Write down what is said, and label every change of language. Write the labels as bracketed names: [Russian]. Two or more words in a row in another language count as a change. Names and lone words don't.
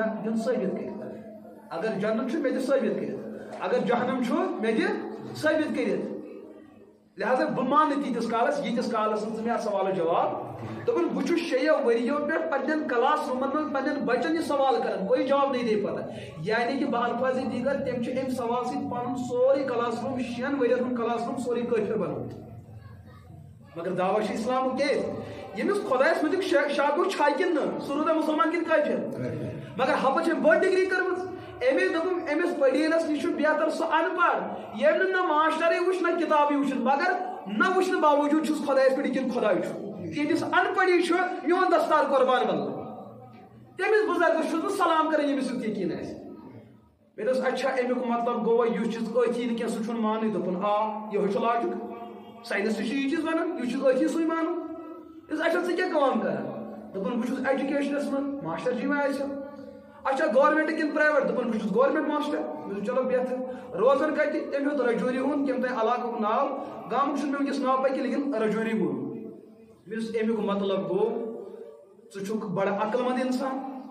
[Kashmiri] مےٚ دِن ثٲبت کٔرِتھ اگر جنت چھُ مےٚ دِ ثٲبت کٔرِتھ اگر جہنم چھُ مےٚ دِ ثٲبت کٔرِتھ لہذا بہٕ مانہٕ تیٖتِس کالس ییٖتِس کالس نہٕ ژٕ مےٚ اتھ سوالس جواب دپان بہٕ چھُس 6 ؤرِیو پٮ۪ٹھ پننٮ۪ن کلاس روٗمن منٛز پننٮ۪ن بچن یہِ سوال کران [Urdu] کوئی جواب نہیں دے پاتا یعنی کہ بہ الفاظ دیگر [Kashmiri] تٔمۍ چھُ امہِ سوال سۭتۍ پنُن سورُے کلاس روٗم 6 ؤرین ہُنٛد کلاس روٗم سورُے کٲفِر بنومُت مگر دعوا چھُ اسلامُک کیٛازِ ییٚمِس خۄدایس مُتعلق شک چھا کِنہٕ نہٕ سُہ روٗدا مُسلمان کِنہٕ کٲفِر مگر ہپٲرۍ چھِ بٔڑ ڈگری کٔرمٕژ أمۍ دوٚپُن أمِس پٔڑیٖنس نِش چھُ بہتر سُہ ان پڑھ ییٚمۍ نہٕ ماشٹرٕے وٕچھ نہ کِتابٕے وٕچھِتھ مگر نہ وٕچھنہٕ باوجوٗد چھُس خۄدایس پٮ۪ٹھ یقیٖن خۄداے چھُ ییٚمِس ان پڑی چھُ میون دستار قۄربان بلہٕ تٔمِس بُزرگس چھُس بہٕ سلام کران ییٚمِس یُتھ یقیٖن آسہِ مےٚ دوٚپُس اچھا امیُک مطلب گوٚوا یُس چیٖز أتھی نہٕ کینٛہہ سُہ چھُنہٕ ماننٕے دوٚپُن آ یِہوے چھُ [English] logic science [Kashmiri] تہِ چھُ یہِ چیٖز ونان یُس چیٖز أتھی سُے مانُن اچھا ژٕ کیٛاہ کٲم کران دوٚپُن بہٕ چھُس ایجوکیشنس منٛز ماشٹر جی مےٚ آسہِ اچھا گورمنٹ کِنہٕ پرٛایویٹ دوٚپُن بہٕ چھُس گورمنٹ ماشٹر مےٚ دوٚپ چلو بہتر روزان کتہِ تٔمۍ ہیوٚت رجوری ہُنٛد کٔمۍ تانۍ علاقُک ناو گامُک چھُنہٕ مےٚ وٕنکیٚس ناو پاے کینٛہہ لیکن رجوری ووٚن مےٚ دوٚپُس امیُک مطلب گوٚو ژٕ چھُکھ بڑٕ عقل منٛد انسان